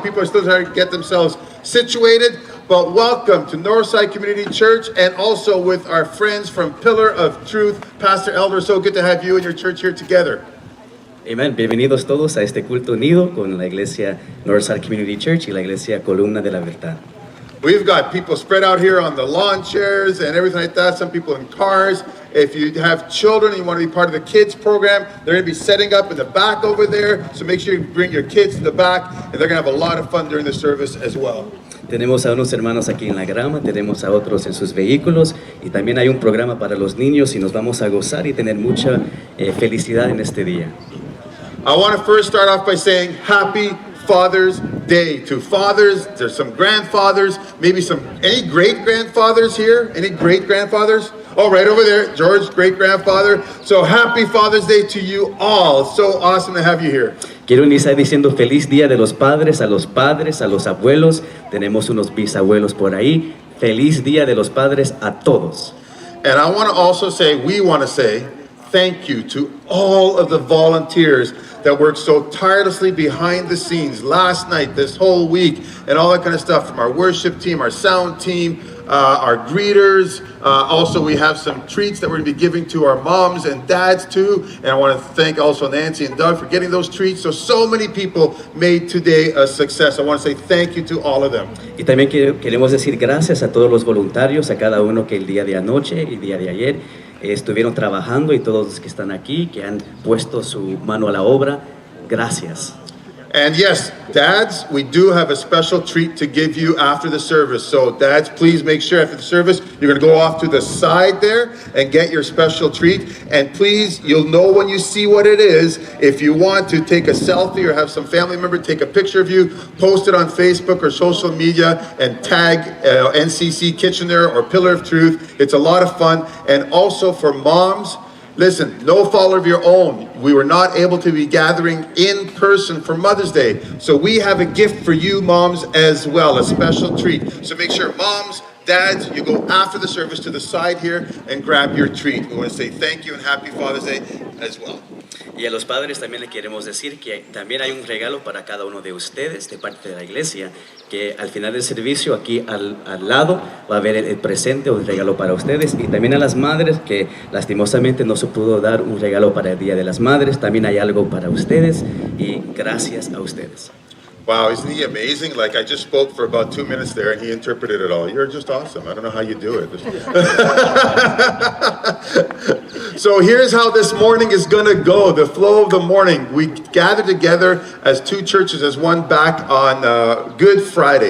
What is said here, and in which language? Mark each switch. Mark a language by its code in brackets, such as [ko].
[en] People are still trying to get themselves situated, but welcome to Northside Community Church, and also with our friends from Pillar of Truth. Pastor Elder, so good to have you and your church here together. Amen. [es] Bienvenidos todos a este culto unido con la iglesia Northside Community Church y la iglesia Columna de la Verdad. [en] We've got people spread out here on the lawn chairs and everything like that. Some people in cars. If you have children and you want to be part of the kids program, they're going to be setting up in the back over there. So make sure you bring your kids to the back, and they're going to have a lot of fun during the service as well. [es] Tenemos a unos hermanos aquí en la grama, tenemos a otros en sus vehículos y también hay un programa para los niños y nos vamos a gozar y tener mucha felicidad en este día. [en] I want to first start off by saying Happy Father's Day to fathers. There's some grandfathers, maybe any great-grandfathers here? Any great-grandfathers? Oh, right over there, George, great-grandfather. So happy Father's Day to you all. So awesome to have you here. [es] Quiero iniciar diciendo feliz día de los padres, a los abuelos. Tenemos unos bisabuelos por ahí. Feliz día de los padres a todos. [en] And I want to also say, we want to say, thank you to all of the volunteers that worked so tirelessly behind the scenes last night, this whole week, and all that kind of stuff, from our worship team, our sound team, our greeters. Also, we have some treats that we're going to be giving to our moms and dads too. And I want to thank also Nancy and Doug for getting those treats. So many people made today a success. I want to say thank you to all of them. [es] Y también queremos decir gracias a todos los voluntarios, a cada uno que el día de anoche y el día de ayer estuvieron trabajando, y todos los que están aquí, que han puesto su mano a la obra. Gracias. [en] And yes, dads, we do have a special treat to give you after the service. So dads, please make sure after the service, you're going to go off to the side there and get your special treat. And please, you'll know when you see what it is. If you want to take a selfie or have some family member take a picture of you, post it on Facebook or social media and tag NCC Kitchener or Pillar of Truth. It's a lot of fun. And also for moms, listen, no fault of your own. We were not able to be gathering in person for Mother's Day. So we have a gift for you moms as well, a special treat. So make sure moms, dads, you go after the service to the side here and grab your treat. We want to say thank you and happy Father's Day as well. [es] Y a los padres también le queremos decir que también hay un regalo para cada uno de ustedes de parte de la iglesia, que al final del servicio aquí al lado va a haber el presente o el regalo para ustedes. Y también a las madres, que lastimosamente no se pudo dar un regalo para el Día de las Madres, también hay algo para ustedes, y gracias a ustedes. [en] Wow, isn't he amazing? Like, I just spoke for about 2 minutes there and he interpreted it all. You're just awesome. I don't know how you do it. So here's how this morning is going to go. The flow of the morning. We gathered together as two churches, as one, back on Good Friday.